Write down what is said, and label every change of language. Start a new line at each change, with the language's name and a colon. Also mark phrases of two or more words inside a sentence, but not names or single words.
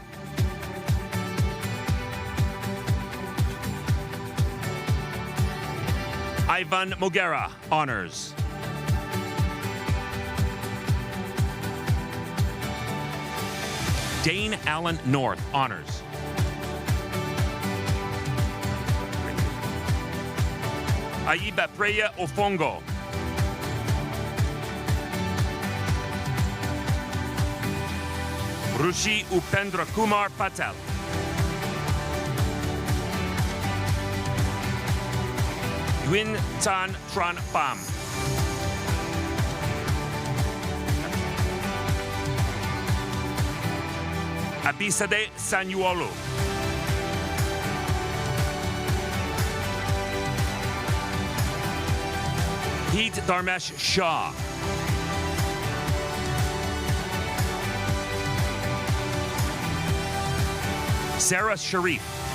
English: Ivan Mogera, honors. Dane Allen North, honors. Aiba Preya Ofongo. Rushi Upendra Kumar Patel. Yuen Tan Tran Pham. Abisade Sanyuolu. Heat Dharmesh Shah. Sarah Sharif.